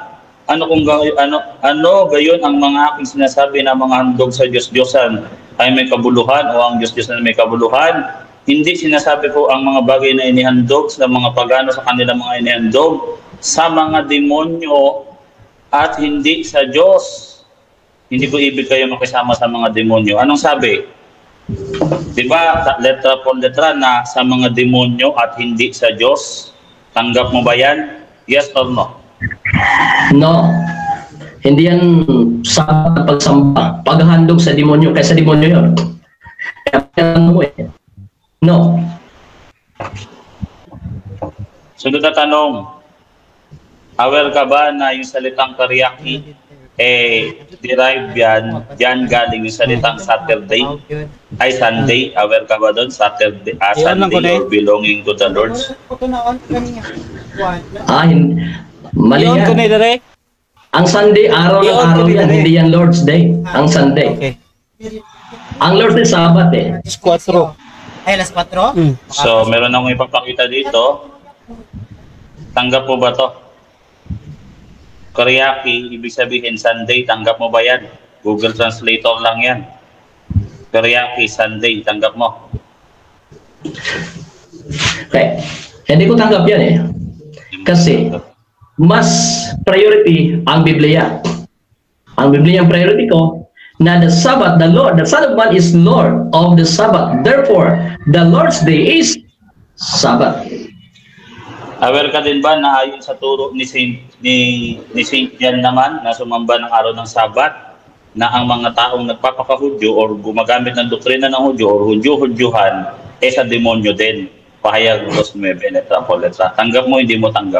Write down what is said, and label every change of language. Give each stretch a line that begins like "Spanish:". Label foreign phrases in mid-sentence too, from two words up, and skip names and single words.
Filipino: Ano gayon ang mga aking sinasabi na mga handog sa Diyos-Diyosan ay may kabuluhan o ang Diyos-Diyosan ay may kabuluhan? Hindi sinasabi ko ang mga bagay na inihandog sa mga pagano sa kanilang mga inihandog sa mga demonyo at hindi sa Diyos. Hindi ko ibig kayo makisama sa mga demonyo. Anong sabi? Diba,
Spanish: letra por letra
Filipino: na sa mga demonyo at hindi sa Diyos? Tanggap mo ba yan?
English: Yes or no?
Filipino: No. Hindi yan sa pagsamba. Paghandog sa demonyo. Kaya sa demonyo yun. Kaya mo eh. No. Sunod na tanong. Aware ka ba na yung salitang karyaki derive yan galing yung salitang Saturday ay Sunday? Aware ka ba doon?
English: Sunday or belonging to the Lord?
Filipino: Mali yan. Ang Sunday, araw ng araw yan. Hindi yan Lord's Day. Ang Sunday. Okay. Ang Lord's Day, Sabat eh. 4. Ay, alas 4? So, meron akong ipapakita dito. Tanggap mo ba to? Karyaki, ibig sabihin Sunday, tanggap mo ba yan? Google Translator lang yan. Karyaki, Sunday, tanggap mo? Okay. Hindi ko tanggap yan eh. Kasi, mas priority ang Biblia. Ang Biblia ang priority ko na
English: the Sabbath, the Lord, the Son of Man is Lord of the Sabbath. Therefore, the Lord's Day is Sabbath.
Filipino: Aware ka din ba na ayon sa turo ni Saint John naman na sumamba ng araw ng Sabat na ang mga taong nagpapakahudyo or gumagamit ng doktrina ng Hudyo or Hudyo-Hudyuhan sa demonyo din. Pahayag 2:9, letra po letra. Tanggap mo, hindi mo tanggap?